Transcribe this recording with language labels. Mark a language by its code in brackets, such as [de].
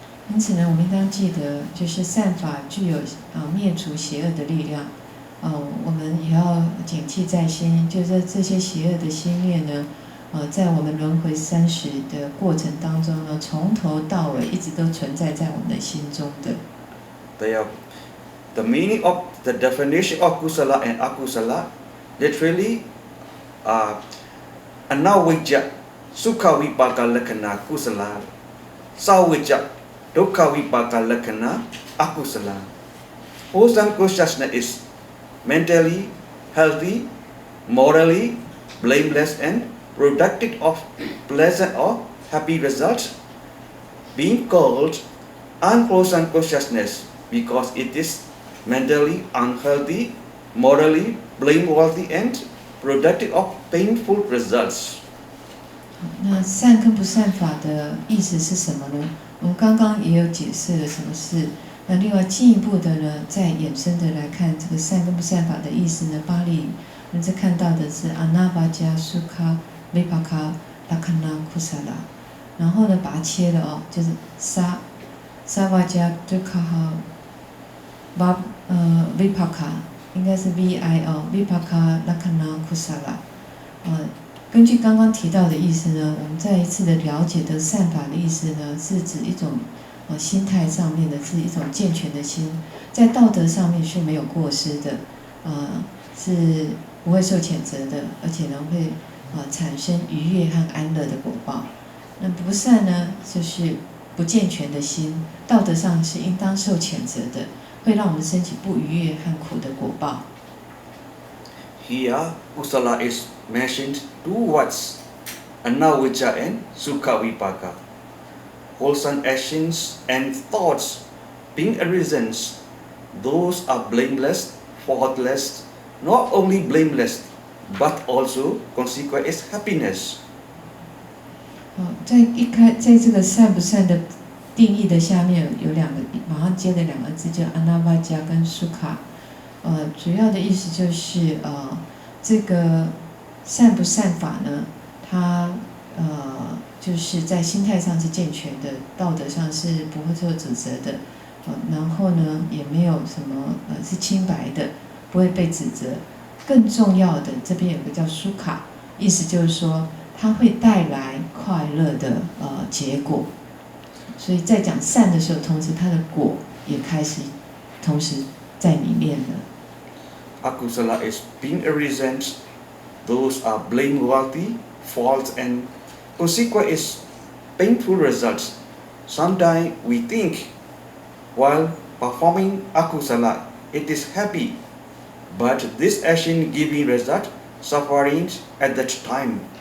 [zh] 因此呢，我们应当记得，就是善法具有灭除邪恶的力量。我们也要谨记在心，就是这些邪恶的心念呢，在我们轮回30的过程当中呢，从头到尾一直都存在在我们的心中的。 [en] The meaning of the definition of kusala and akusala literally [pi] anavijja sukha vipaka lakkhana kusala, savijja dukkha vipaka lakkhana akusala. [en] Wholesome consciousness is mentally healthy, morally blameless, and productive of pleasant or happy results, being called unwholesome consciousness because it is mentally unhealthy, morally blameworthy, and productive of painful results. [zh] 那善跟不善法的意思是什么呢？我们刚刚也有解释了什么是。那另外进一步的呢，再衍生的来看这个善跟不善法的意思呢，巴利我们这看到的是阿那巴加苏卡维帕卡拉卡纳库萨拉，然后呢把它切了就是沙瓦加杜卡哈巴维帕卡，应该是 VI 维帕卡拉卡纳库萨拉。根据刚刚提到的意思呢，我们再一次的了解的善法的意思呢，是指一种心态上面的是一种健全的心，在道德上面是没有过失的，是不会受谴责的，而且呢会产生愉悦和安乐的果报。那不善呢，就是不健全的心，道德上是应当受谴责的，会让我们升起不愉悦和苦的果报。 [en] Here, kusala is mentioned two words, anavijja and sukha vipaka. Wholesome actions and thoughts being arisen, those are blameless, faultless, not only blameless, but also consequent is happiness. [zh] 在这个善不善的定义的下面有两个，马上接的两个字叫 anavajja 跟 sukha。主要的意思就是这个善不善法呢，它就是在心态上是健全的，道德上是不会受指责的，然后呢也没有什么是清白的，不会被指责。更重要的，这边有个叫苏卡，意思就是说它会带来快乐的结果。所以在讲善的时候，同时它的果也开始同时在里面了。 [en] Akusala is being arisen those are blameworthy, false, and consequent is painful results. Sometimes we think while performing akusala, it is happy, but this action giving result, suffering at that time.